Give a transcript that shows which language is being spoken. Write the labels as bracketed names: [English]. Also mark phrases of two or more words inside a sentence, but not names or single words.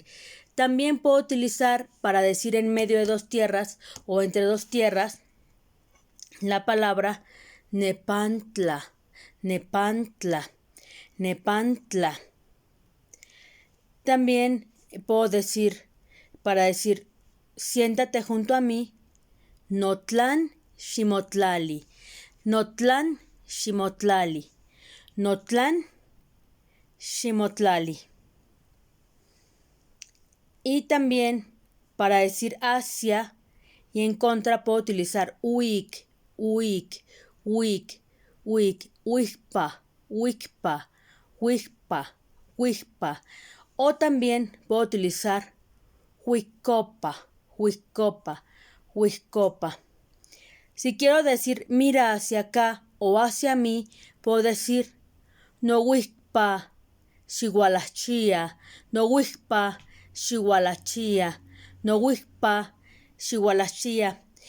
[Spanish] También puedo utilizar para decir en medio de dos tierras o entre dos tierras la palabra [Nahuatl languages] nepantla, nepantla, nepantla. [Spanish] También puedo decir, para decir siéntate junto a mí, [Nahuatl languages] notlan ximotlali, notlan ximotlali, notlan ximotlali. [Spanish] Y también para decir hacia y en contra puedo utilizar [Nahuatl languages] uik, uik, uik, uik, uikpa, uikpa, uikpa, uikpa. [Spanish] O también puedo utilizar [Nahuatl languages] huicopa, huicopa, huicopa. [Spanish] Si quiero decir mira hacia acá o hacia mí, puedo decir [Nahuatl languages] no huikpa, xigualachia, no huikpa, xigualachia, no huikpa, xigualachia.